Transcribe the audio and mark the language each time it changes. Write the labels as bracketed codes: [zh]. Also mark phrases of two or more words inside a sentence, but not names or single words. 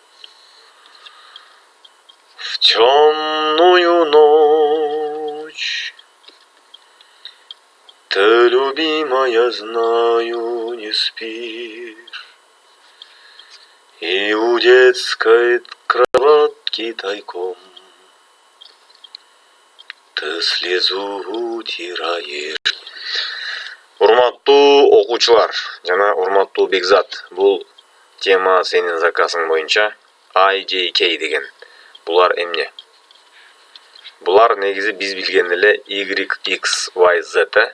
[ru] В темную ночь ты, любимая, знаю, не спишь, и у детской кроватки тайком ты слезу утираешь. [ky] Урматтуу окуучулар жана урматтуу Бекзат, бул тема сенин заказың боюнча IJK деген. Булар эмне? Булар негизи биз билген эле YXYZ.